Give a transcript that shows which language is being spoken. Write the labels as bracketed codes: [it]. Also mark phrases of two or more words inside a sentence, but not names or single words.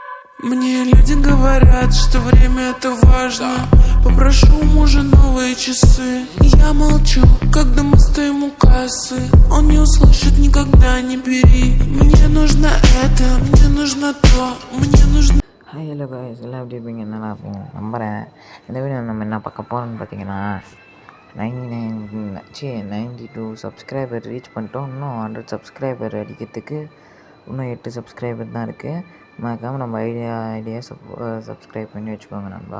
[ru] Мне люди говорят, что время это важно. Попрошу у мужа новые часы. Я молчу, когда мы стоим у кассы. Он не услышит никогда, не бери. Мне нужно это, мне нужно то, мне нужно. [en] hi hello guys, [ta] எல்லாம் எப்படி இருப்பீங்க? நல்லா இருப்பீங்க நம்புகிறேன். இந்த வீடியோ நம்ம என்ன பார்க்க போகிறோம்னு பார்த்தீங்கன்னா 92 [en] subscriber reach [ta] பண்ணிட்டோம். இன்னும் 100 சப்ஸ்கிரைபர் அடிக்கிறதுக்கு இன்னும் 8 சப்ஸ்கிரைபர் தான் இருக்குது. மறக்காமல் நம்ம ஐடியா சப்ஸ்கிரைப் பண்ணி வச்சுக்கோங்க நண்பா.